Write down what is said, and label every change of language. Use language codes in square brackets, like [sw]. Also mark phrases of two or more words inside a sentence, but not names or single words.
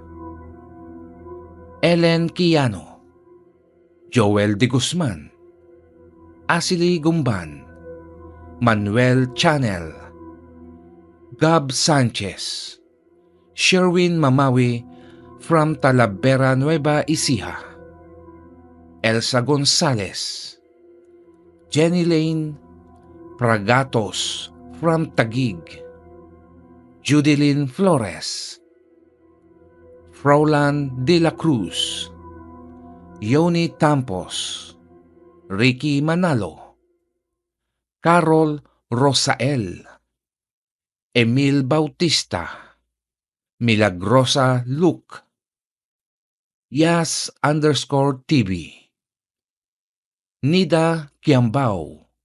[en] Ellen Kiano, Joel de Guzman, Asili Gumban, Manuel Chanel, Gab Sanchez, Sherwin Mamawi from Talavera, Nueva Ecija, Elsa Gonzalez, Jenny Lane Pragatos from Taguig, Judilyn Flores, Frolan de la Cruz, Yoni Tampos, Ricky Manalo, Carol Rosael, Emil Bautista, Milagrosa Luke, Yas_TV, Nida Kiambao,